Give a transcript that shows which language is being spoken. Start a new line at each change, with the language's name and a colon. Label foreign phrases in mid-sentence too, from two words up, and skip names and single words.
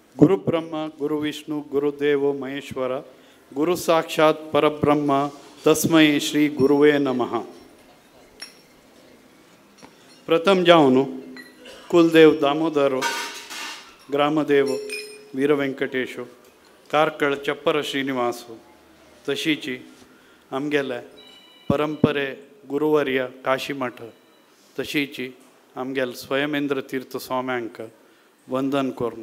Sanskrit: गुरुब्रह्म गुरुविष्णु गुरुदेव महेश्वर गुरु साक्षात परब्रह्म तस्मै श्री गुरुवे नमः.
Konkani: प्रथम जावन कुलदेव दामोदर ग्रामदेव वीरव्यंकटेश कारकळ चप्पर श्रीनिवास तशीची आमगेले परंपरे गुरुवर्य काशीमठ तशीची आमगेल स्वयमेंद्र तीर्थ स्वाम्यांक वंदन करनो.